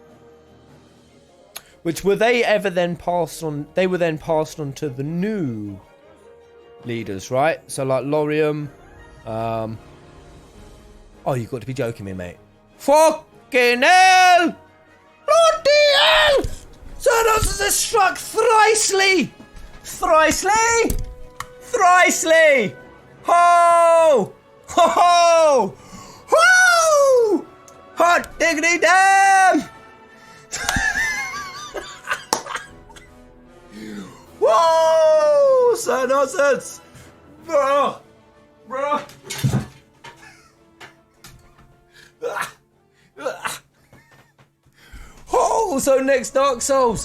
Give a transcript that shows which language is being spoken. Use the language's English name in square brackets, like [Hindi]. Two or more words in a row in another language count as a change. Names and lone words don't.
[English] Which were they ever then passed on? They were then passed on to the new leaders, right? So like Lorium. Oh, you got to be joking me, mate. Fucking hell! Bloody hell! Xehanort has struck thricely! Thricely! Ho! Ho ho! Ho! Hot diggity damn! Whoa! So nonsense! Bro! Oh, so next Dark Souls.